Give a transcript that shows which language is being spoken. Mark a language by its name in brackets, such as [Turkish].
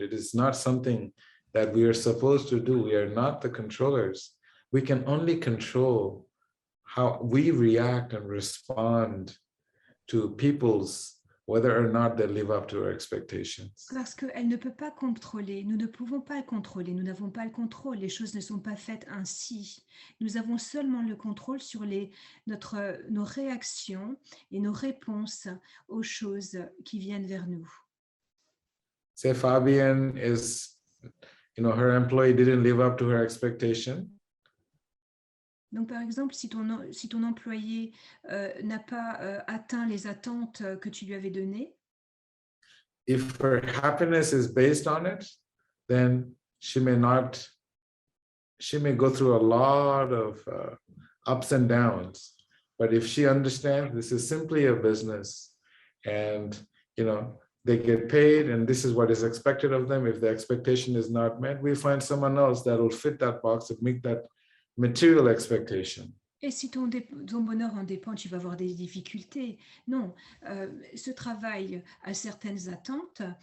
[English] It is not something that we are supposed to do. We are not the controllers. We can only control how we react and respond to people's, whether or not they live up to our expectations. [French] Parce qu'elle ne peut pas contrôler, nous ne pouvons pas le contrôler, nous n'avons pas le contrôle, les choses ne sont pas faites ainsi. Nous avons seulement le contrôle sur nos réactions et nos réponses aux choses qui viennent vers nous. [English] Say Fabian is, her employee didn't live up to her expectation. [French] Donc, par exemple, si ton employé n'a pas atteint les attentes que tu lui avais données, [English] if her happiness is based on it, then she may go through a lot of ups and downs. But if she understands this is simply a business and, they get paid and this is what is expected of them, if the expectation is not met, we find someone else that will fit that box and meet that material expectation. [French] Et si ton bonheur en dépend, tu vas avoir des difficultés. Non, ce travail a certaines attentes.